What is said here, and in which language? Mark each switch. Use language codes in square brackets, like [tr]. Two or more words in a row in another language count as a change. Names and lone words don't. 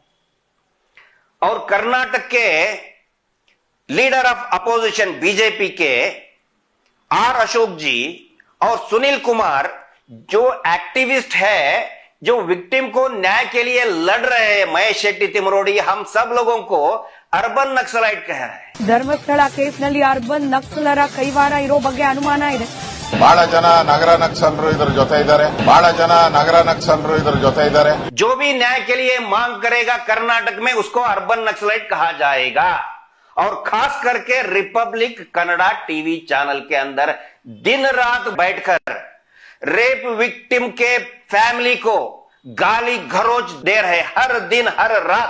[hi] और कर्नाटक के [en] leader of opposition [hi] बीजेपी के आर अशोक जी और सुनील कुमार जो एक्टिविस्ट है, जो विक्टिम को न्याय के लिए लड़ रहे हैं, महेश शेट्टी तिमरोडी, हम सब लोगों को [en] urban naxalite [hi] कह रहे हैं। [kn] ಧರ್ಮಸ್ಥಳ ಕೇಸ್ನಲ್ಲಿ ಅರ್ಬನ್ ನಕ್ಸಲರ ಕೈವಾಡ ಇರೋ ಬಗ್ಗೆ ಅನುಮಾನ ಇದೆ। ಬಹಳ ಜನ ನಗರ ನಕ್ಸಲರು ಇದರ ಜೊತೆ ಇದ್ದಾರೆ। [hi] जो भी न्याय के लिए मांग करेगा कर्नाटक में उसको [en] urban naxalite [hi] कहा जाएगा। और खास करके रिपब्लिक कन्नड़ा [en] TV channel [hi] के अंदर दिन रात बैठकर [en] rape victim [hi] के फैमिली को गाली गलौज दे रहे हर दिन हर रात।